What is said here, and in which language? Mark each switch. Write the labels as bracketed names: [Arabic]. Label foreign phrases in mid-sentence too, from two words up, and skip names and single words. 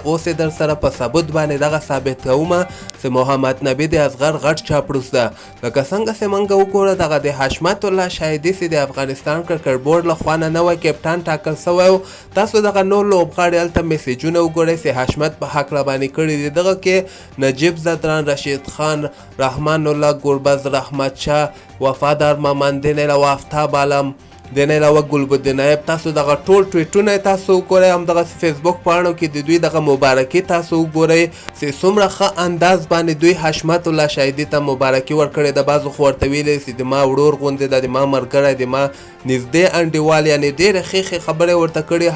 [Pashto] اوس یې در سره په ثبوت باندې دغه ثابت کومه چې محمد نبي د اصغر غټ چاپلوس ده. لکه څنګه چې موږ وګوره دغه د حشمت الله شاهدي چې د افغانستان کرکټ بورډ لخوا نه نوی کپټان ټاکل شوی و. تاسو دغه نور لوبغاړي هلته میسیجونه وګورئ چې حشمت په هکله باندې کړي دي. دغه کې نجیب زدران، رشید خان، رحمان الله گربز، رحمت شاه، وفادار مامان، دینیلا و آفتاب عالم، دینیلا و ګلبدین نایب. تاسو دغه ټول ټویټونه تاسو وګورئ. همدغه فیسبوک پاڼو کې د دوی دغه مبارکي تاسو وګورئ چې څومره ښه انداز باندې دوی حشمت الله شاهدي ته مبارکي ورکړې ده. بعضو خو ورته ویلي چې د ما ورور غوندې ده، د ما ملګری، د ما نږدې انډیوال، یعنې ډېرې ښې خبرې ورته کړي.